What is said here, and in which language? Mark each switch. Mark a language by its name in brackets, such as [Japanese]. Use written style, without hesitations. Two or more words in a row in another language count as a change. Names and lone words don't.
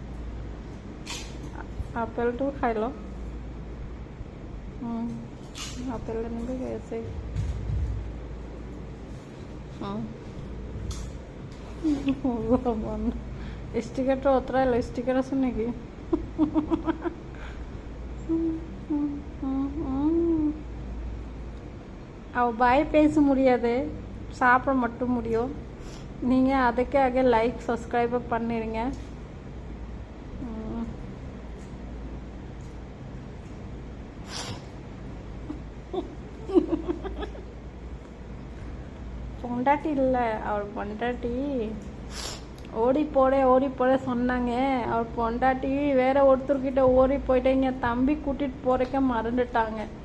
[Assamese] আপেলটো খাই ল আপেল এনেকৈ খাই আছে ষ্টিকাৰটো অঁতৰাই ল ষ্টিকাৰ আছে নেকি [Tamil] பாய் பேச முடியாது சாப்பிட மட்டும் முடியும் நீங்கள் அதுக்கு ஆக [English] like subscribe [Tamil] பண்ணிடுங்க பொண்டாட்டி இல்லை அவர் பொண்டாட்டி ஓடி போட சொன்னாங்க அவர் பொண்டாட்டி வேற ஒருத்தர்கிட்ட ஓடி போயிட்டேங்க தம்பி கூட்டிட்டு போறக்க மறந்துட்டாங்க